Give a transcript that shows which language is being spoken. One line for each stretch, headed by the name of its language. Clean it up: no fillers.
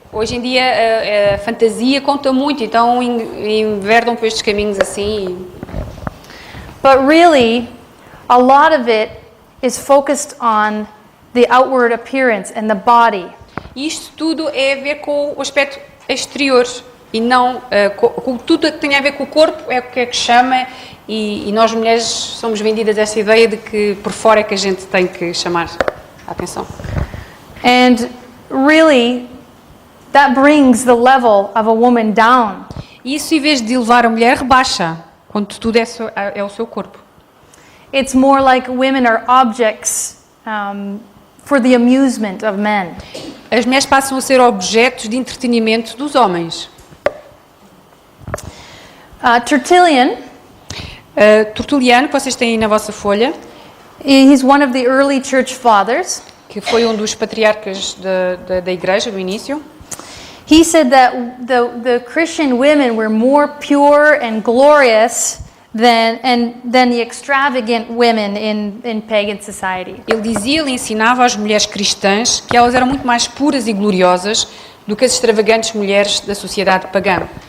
Portuguese: Hoje em dia a fantasia conta muito, então enverdam por estes caminhos assim.
English: But really, a lot of it is focused on the outward appearance and the body.
Portuguese: E isto tudo é a ver com o aspecto exterior e não com tudo que tem a ver com o corpo é o que chama e nós mulheres somos vendidas essa ideia de que por fora é que a gente tem que chamar a atenção.
English: And really, that brings the level of a woman down.
Portuguese: E isso, em vez de elevar a mulher, rebaixa, quando tudo é o seu corpo.
English: It's more like women are objects for the amusement of men.
Portuguese: As mulheres passam a ser objetos de entretenimento dos homens.
English: Tertullian,
Portuguese: Tertuliano, que vocês têm aí na vossa folha,
English: he's one of the early church fathers.
Portuguese: que foi um dos patriarcas da igreja do início,
English: He said that the Christian women were more pure and glorious than the extravagant women in pagan society.
Portuguese: ele ensinava às mulheres cristãs que elas eram muito mais puras e gloriosas do que as extravagantes mulheres da sociedade pagã.